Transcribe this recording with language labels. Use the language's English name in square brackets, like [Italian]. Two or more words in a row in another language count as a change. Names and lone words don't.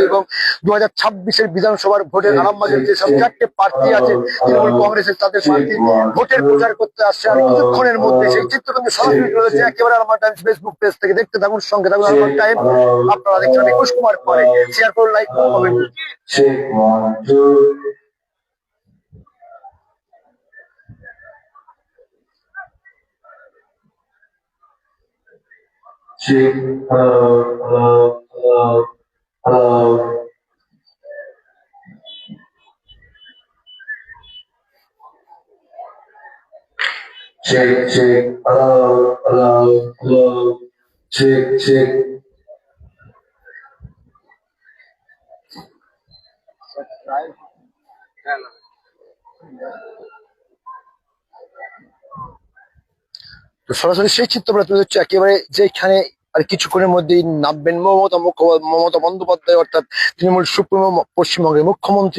[Bangla] এবং 2026 বিধানসভার ভোটের আরামবাগের যেসব 4টে প্রার্থী আছে তৃণমূল কংগ্রেসের, তাদের প্রার্থী ভোটের প্রচার করতে আসছে আর কিছুক্ষণের মধ্যে। সেই চিত্র কিন্তু সরাসরি রয়েছে একেবারে আরমান টাইমস ফেসবুক পেজ থেকে। দেখতে থাকুন, সঙ্গে থাকুন আরমান টাইম। আপনারা দেখছেন একুশ কুমার পরে। শেয়ার করুন, লাইক করুন, কমেন্ট। [English] Check, hello, hello, hello, hello. Check, check, hello, hello, hello. Check, check. [Bangla] তো সরাসরি সেই চিত্র আমরা তুলে ধরছি একেবারে, যেখানে আর কিছুক্ষণের মধ্যেই নামবেন মমতা বন্দ্যোপাধ্যায়, অর্থাৎ তৃণমূল সুপ্রিমো পশ্চিমবঙ্গের মুখ্যমন্ত্রী।